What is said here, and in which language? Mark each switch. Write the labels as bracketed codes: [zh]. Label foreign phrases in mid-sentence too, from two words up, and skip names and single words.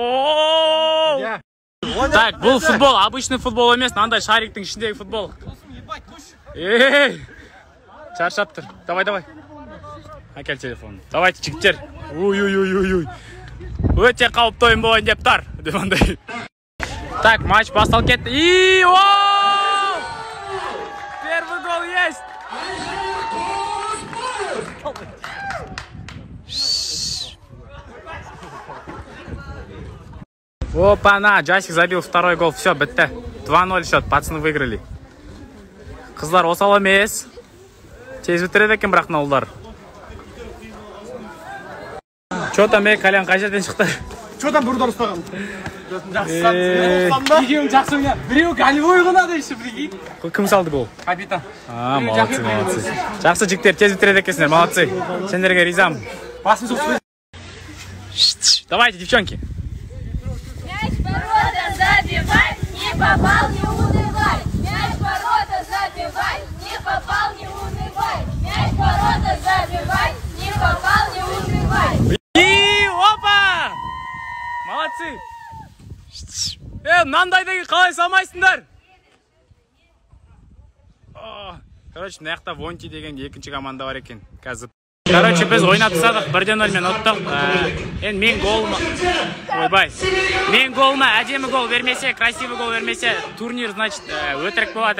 [kk] Так, бұл футбол, [ru] обычный футбол [kk] емес, мынандай шариктің ішіндегі футбол. Шаршап тұр. Давай. Әкел телефон. Давайте, жігіттер. Ой. Өте қауіпті ойын болайын деп тұр. Так, матч басталып кетті. [ru] Первый гол есть. Опа-на, Джасик забил второй гол. Все, бітті. 2-0 счет, пацаны выиграли. [kk] Қыздар осал емес. Тез бітіреді екен бірақ ұлдар. [ru] Чо там [kk] Калян қай жерден шықты? [ru] Чо там [kk] бұрдан ұстаған? Екеуің жақсы ойна. Біреу голевой ғынады [ru] еще, прикинь. [kk] Кім салды гол? Капитан. Молодцы. Жақсы жігіттер, тез бітіреді екенсіңдер, молодцы. Сендерге ризам. Басын соқсы. [ru] Давайте, девчонки. Мяч в ворота забивай, не попал, не унывай. Мяч в ворота забивай, не попал, не унывай. Мяч в ворота забивай, не попал, не унывай. Опа! Молодцы! [kk] Мынандайды қалай салмайсыңдар? Короче, мына жақта Вонти деген екінші команда бар екен. Короче, біз ойнап тастадық, 1-0 мен ұттық. Енді мен голыма... Ойбай. Мен голыма әдемі гол бермесе, [ru] красивый гол [kk] бермесе, турнир, значит, өтірік болатыр.